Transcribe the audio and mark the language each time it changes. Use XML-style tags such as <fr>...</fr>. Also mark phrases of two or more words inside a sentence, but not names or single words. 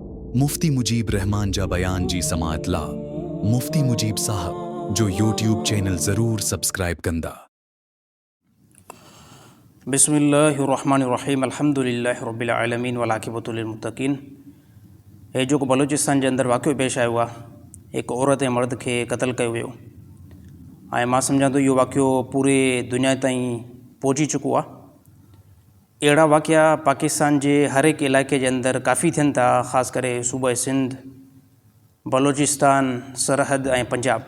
<sd>मुफ्ती मुजीब रहमान जा बयान जी समात ला मुफ्ती मुजीब साहब जो यूट्यूब चैनल ज़रूर सब्सक्राइब कंदा।</sd> <ar>بسم الله الرحمن الرحيم الحمد لله رب العالمين والعاقبة للمتقين.</ar> <sd>हे जो बलूचिस्तान जे अंदरि वाक़ियो पेश आयो आहे, हिकु औरत ऐं मर्द खे क़तल कयो वियो ऐं मां सम्झां थो इहो वाक़ियो पूरे दुनिया ताईं पहुची चुको आहे। अहिड़ा वाक़िया पाकिस्तान जे हर हिकु इलाइक़े जे अंदरि काफ़ी थियनि था, ख़ासि करे सूबे सिंध, बलूचिस्तान, सरहद ऐं पंजाब।</sd>